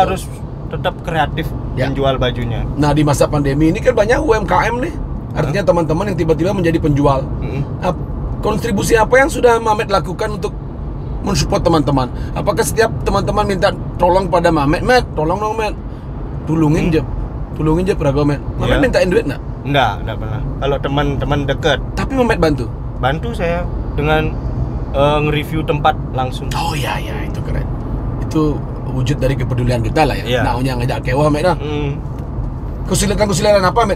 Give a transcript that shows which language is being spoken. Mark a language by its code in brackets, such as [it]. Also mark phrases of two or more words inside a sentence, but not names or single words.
[id] harus tetap kreatif Ya. menjual bajunya. Nah, di masa pandemi ini kan banyak UMKM nih. Artinya teman-teman yang tiba-tiba menjadi penjual. Kontribusi apa yang sudah Mamet lakukan untuk mensupport teman-teman? Apakah setiap teman-teman minta tolong pada Mamet, tolong dong Met, [ban] tulungin je perago Met. Mamet [id] Ya. mintain duit nggak? Enggak pernah. Kalau teman-teman dekat, Tapi Mamet bantu. saya dengan nge-review tempat langsung. Oh iya, itu keren. Itu wujud dari kepedulian kita lah ya. Iya. [ban] Naunya ngajak kewa Met dah. Mm. [id] Kesulitan apa Met?